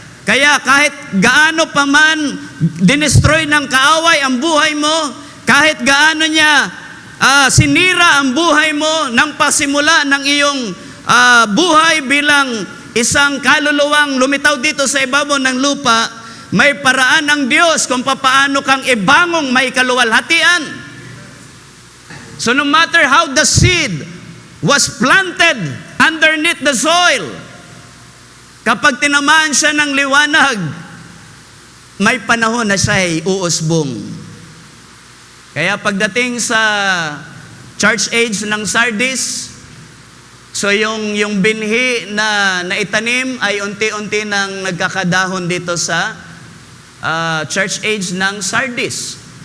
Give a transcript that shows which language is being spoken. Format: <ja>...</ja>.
<tl>Kaya kahit gaano pa man dinestroy ng kaaway ang buhay mo, kahit gaano niya sinira ang buhay mo nang pasimula ng iyong buhay bilang isang kaluluwang lumitaw dito sa ibabaw ng lupa, may paraan ng Diyos kung papaano kang ibangong may kaluwalhatian.</tl> <en>So no matter how the seed was planted underneath the soil.</en> <tl>Kapag tinamaan siya ng liwanag, may panahon na siya ay uusbong. Kaya pagdating sa church age ng Sardis, so yung binhi na naitanim ay unti-unti nang nagkakadahon dito sa church age ng Sardis.</tl>